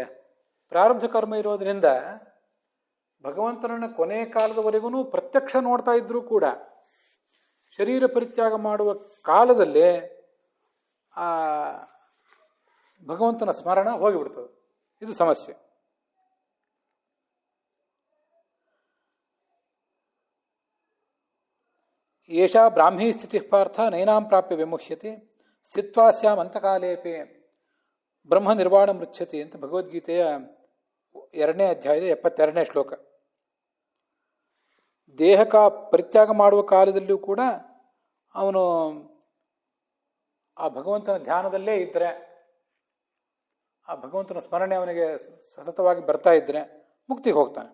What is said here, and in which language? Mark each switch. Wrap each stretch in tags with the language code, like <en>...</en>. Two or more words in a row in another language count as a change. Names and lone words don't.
<kn>ಪ್ರಾರಬ್ಧ ಕರ್ಮ ಇರೋದ್ರಿಂದ ಭಗವಂತನನ್ನು ಕೊನೆಯ ಕಾಲದವರೆಗೂ ಪ್ರತ್ಯಕ್ಷ ನೋಡ್ತಾ ಇದ್ರೂ ಕೂಡ ಶರೀರ ಪರಿತ್ಯಾಗ ಮಾಡುವ ಕಾಲದಲ್ಲಿ ಆ ಭಗವಂತನ ಸ್ಮರಣ ಹೋಗಿಬಿಡ್ತದೆ. ಇದು ಸಮಸ್ಯೆ.</kn> <sa>ಏಷಾ ಬ್ರಾಹ್ಮೀ ಸ್ಥಿತಿ ಪಾರ್ಥ ನೈನಾಂ ಪ್ರಾಪ್ಯ ವಿಮುಹ್ಯತೆ ಸ್ಥಿತ್ವಾಸ್ಯಾಂ ಅಂತಕಾಲೇಪೆ ಬ್ರಹ್ಮ ನಿರ್ವಾಣ ಮೃಚ್ಛತಿ</sa> <kn>ಅಂತ ಭಗವದ್ಗೀತೆಯ 2ನೇ ಅಧ್ಯಾಯದ 72ನೇ ಶ್ಲೋಕ. ದೇಹಕ ಪರಿತ್ಯಾಗ ಮಾಡುವ ಕಾಲದಲ್ಲಿಯೂ ಕೂಡ ಅವನು ಆ ಭಗವಂತನ ಧ್ಯಾನದಲ್ಲೇ ಇದ್ದರೆ, ಆ ಭಗವಂತನ ಸ್ಮರಣೆ ಅವನಿಗೆ ಸತತವಾಗಿ ಬರ್ತಾ ಇದ್ದರೆ ಮುಕ್ತಿಗೆ ಹೋಗ್ತಾನೆ.</kn>